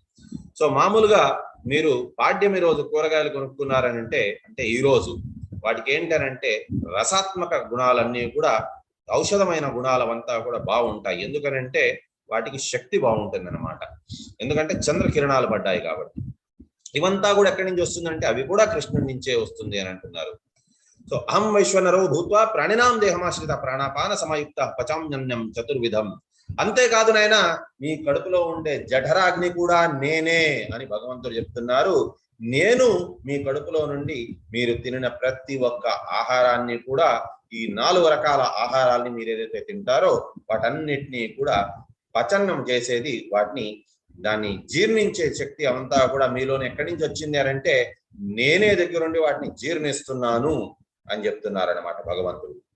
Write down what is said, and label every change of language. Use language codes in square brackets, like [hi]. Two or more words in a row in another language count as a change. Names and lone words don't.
[te] సో మామూలుగా మీరు పాడ్యమి రోజు కూరగాయలు కొనుక్కున్నారని అంటే ఈ రోజు వాటికి ఏంటనంటే రసాత్మక గుణాలన్నీ కూడా ఔషధమైన గుణాలవంతా కూడా బాగుంటాయి. ఎందుకనంటే వాటికి శక్తి బాగుంటుంది అనమాట, ఎందుకంటే చంద్రకిరణాలు పడ్డాయి కాబట్టి. ఇవంతా కూడా ఎక్కడి నుంచి వస్తుందంటే అవి కూడా కృష్ణుడి నుంచే వస్తుంది అని అంటున్నారు. [sa] సో అహం వైశ్వనరో భూత్వా ప్రాణినాం దేహమాశ్రిత ప్రాణాపాన సమయుక్త పచామ్యన్యం చతుర్విధం. [te] అంతేకాదు నాయన మీ కడుపులో ఉండే జఠరాగ్ని కూడా నేనే అని భగవంతుడు చెప్తున్నారు. నేను మీ కడుపులో నుండి మీరు తినిన ప్రతి ఒక్క ఆహారాన్ని కూడా, ఈ 4 రకాల ఆహారాన్ని మీరు ఏదైతే తింటారో వాటన్నిటినీ కూడా పచనం చేసేది, వాటిని దాన్ని జీర్ణించే శక్తి అంతా కూడా మీలోనే ఎక్కడి నుంచి వచ్చింది అని అంటే నేనే దగ్గరుండి వాటిని జీర్ణిస్తున్నాను అని చెప్తున్నారనమాట భగవంతుడు.